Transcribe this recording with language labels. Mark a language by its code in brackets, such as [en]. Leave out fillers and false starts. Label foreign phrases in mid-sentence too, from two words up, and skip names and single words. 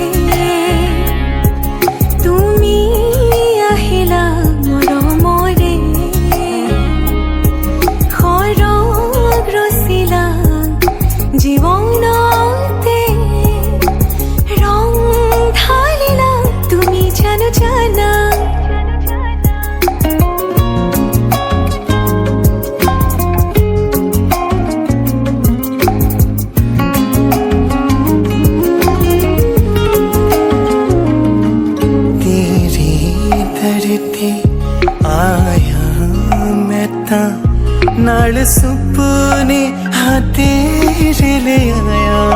[as] তুমি আহিলা মৰমৰে খৰগ ৰচিলা জীৱনতে ৰং ঢালিলা তুমি জানো জানা [pa] ਤੇਰੀ ਧਰਤੀ ਆਇਆ ਮੈਂ ਤਾਂ ਨਾਲ ਸੁਪਨੇ ਹਾਂ ਤੇਰੇ ਲੈ ਆਇਆ